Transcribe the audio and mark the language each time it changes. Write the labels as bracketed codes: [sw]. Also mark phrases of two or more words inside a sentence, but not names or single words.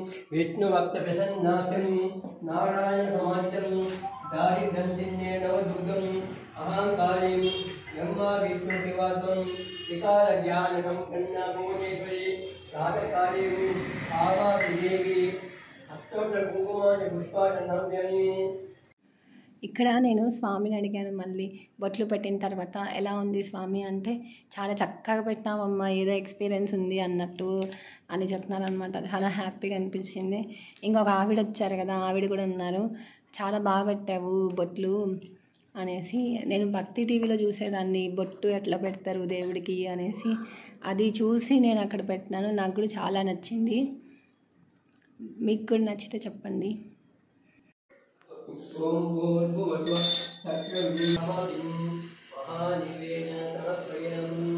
[sa] विष्णुभक्तप्रसन्नाथं नारायणसमाहितं दारिद्र्यन्तिन्ये नवदुर्गम् अहङ्कारीं ब्रह्मा विष्णुशिवात्मं विकारज्ञानकं कन्याभुवनेश्वरी राजकारीं आवादेवी अष्टोत्तरकुङ्कुमानि पुष्पाचनव्यं [te] ఇక్కడ నేను స్వామిని అడిగాను, మళ్ళీ బొట్లు పెట్టిన తర్వాత ఎలా ఉంది స్వామి అంటే, చాలా చక్కగా పెట్టినావమ్మా, ఏదో ఎక్స్పీరియన్స్ ఉంది అన్నట్టు అని చెప్తున్నారనమాట. చాలా హ్యాపీగా అనిపించింది. ఇంకొక ఆవిడ వచ్చారు కదా, ఆవిడ కూడా ఉన్నారు, చాలా బాగా పెట్టావు బొట్లు అనేసి. నేను భక్తి టీవీలో చూసేదాన్ని, బొట్టు ఎట్లా పెడతారు దేవుడికి అనేసి, అది చూసి నేను అక్కడ పెట్టినాను. నాకు కూడా చాలా నచ్చింది. మీకు కూడా నచ్చితే చెప్పండి. [sa] ओम भूर्भुवस्सुः तत्सवितुर्वरेण्यं महादेवेन समर्पयामि